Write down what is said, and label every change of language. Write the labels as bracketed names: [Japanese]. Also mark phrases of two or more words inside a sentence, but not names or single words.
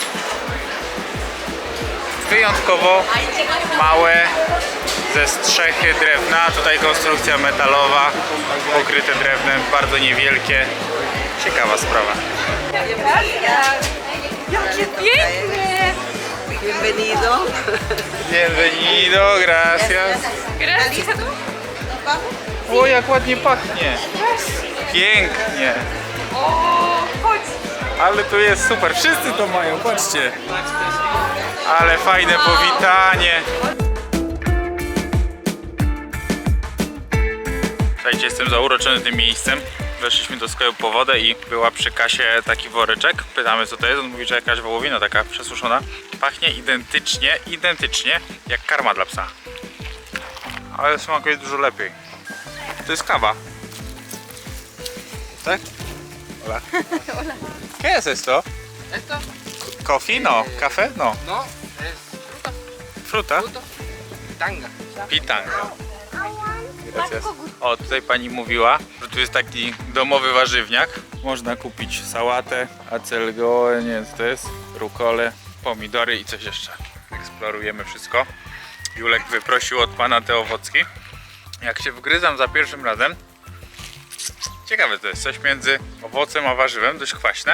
[Polish] Wyjątkowo małe, ze strzechy drewna, tutaj konstrukcja metalowa, pokryte drewnem, bardzo niewielkie. Ciekawa sprawa. Jakie piękne! [Spanish] Bienvenido. Bienvenido, gracias. Gracias. [Polish] O, jak ładnie pachnie. Pięknie. O, chodź. Ale tu jest super, wszyscy to mają, patrzcie. Ale fajne powitanie. Słuchajcie, jestem zauroczony tym miejscem. Weszliśmy do sklepu po wodę i była przy kasie taki woreczek. Pytamy co to jest, on mówi, że jakaś wołowina taka przesuszona. Pachnie identycznie jak karma dla psa. Ale smakuje dużo lepiej. To jest kawa. Tak? [Spanish] Hola. ¿Qué es esto? Esto, Coffee? No. Café? No. no, es Fruta? fruto, tanga. Pitanga. Gracias. [Polish] O, tutaj pani mówiła, że tu jest taki domowy warzywniak. Można kupić sałatę, acelgoę, nie wiem co to jest, rukolę, pomidory i coś jeszcze. Eksplorujemy wszystko. Julek wyprosił od pana te owocki. Jak się wgryzam za pierwszym razem, ciekawe to jest, coś między owocem a warzywem, dość kwaśne.